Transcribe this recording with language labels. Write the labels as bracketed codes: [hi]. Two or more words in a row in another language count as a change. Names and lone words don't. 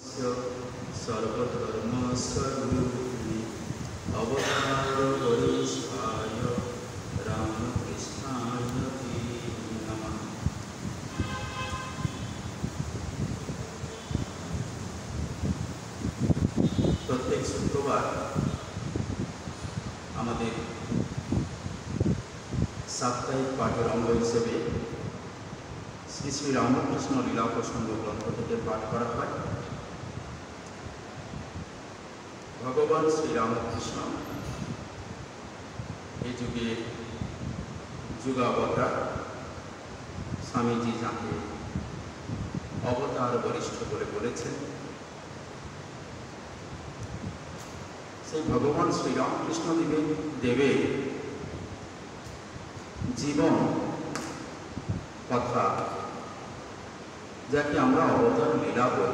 [sa] तस्य सर्वधर्मस्वरूपिणि अवतारवरिष्ठाय रामकृष्णाय ते नमः। [bn] প্রত্যেক শুক্রবার আমাদের সাপ্তাহিক পাঠের অঙ্গ হিসেবে শ্রী শ্রী রামকৃষ্ণ লীলা প্রসঙ্গ গ্রন্থ থেকে পাঠ করা হয়। ভগবান শ্রীরামকৃষ্ণ এই যুগে যুগাবতার, স্বামীজি যাকে অবতার বরিষ্ঠ বলে বলেছেন, সেই ভগবান শ্রীরামকৃষ্ণ দেবের জীবন কথা, যাকে আমরা অবতার লীলা বলি।